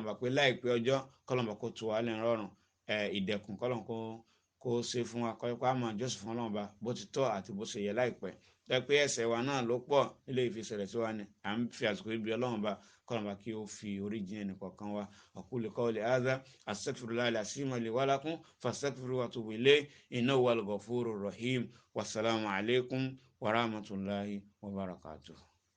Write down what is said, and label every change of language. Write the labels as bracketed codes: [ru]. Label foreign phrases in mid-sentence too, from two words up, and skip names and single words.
[yo] bá pé láìpẹ́ ọjọ́ kọ́lọ́run bá kó tu wa lẹ́nu rọrùn ìdẹ̀kùn kọ́lọ́run kó ṣe fún wa kọ́ ká máa jọ́sìn fún Ọlọ́run bá bó ti tọ́ àti bó ṣe yẹ láìpẹ́ tẹ́ pé ẹ̀ṣẹ̀ wa náà ló pọ̀ nílé ìfisẹ̀lẹ̀ sí wa ni à ń fi àsìkò ibi Ọlọ́run bá kọ́lọ́run bá kí ó fi oríjì ẹnì kọ̀ọ̀kan wa [ar] أقول قولي هذا أستغفر الله العظيم لي ولكم فاستغفروه وأتوب إليه إنه هو الغفور الرحيم والسلام عليكم ورحمة الله وبركاته.